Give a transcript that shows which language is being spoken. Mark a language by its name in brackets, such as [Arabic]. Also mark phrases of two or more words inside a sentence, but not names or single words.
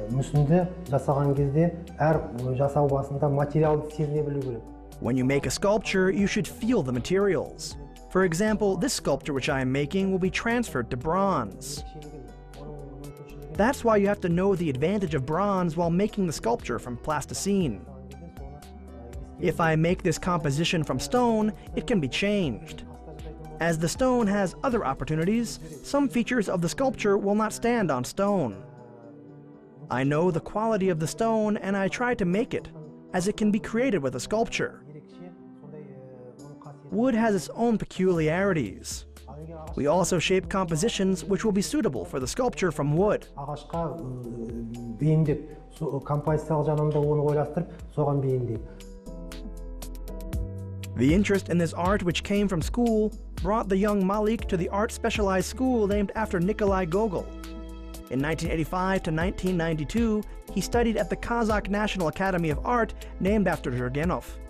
[Kazakh] мүсінді жасаған кезде әр жасау басында материалды сезіне білу керек. [English] When you make a sculpture, you should feel the materials. For example, this sculpture which I am making will be transferred to bronze. That's why you have to know the advantage of bronze while making the sculpture from plasticine. If I make this composition from stone, it can be changed. As the stone has other opportunities, some features of the sculpture will not stand on stone. I know the quality of the stone and I try to make it, as it can be created with a sculpture. Wood has its own peculiarities. We also shape compositions which will be suitable for the sculpture from wood. [Kazakh] Ағашқа бейімдеп, композициялық жағынан да оны ойластырып, соған бейімдейді. [English] The interest in this art, which came from school, brought the young Malik to the art specialized school named after Nikolai Gogol. In 1985 to 1992, he studied at the Kazakh National Academy of Art named after Turgenev.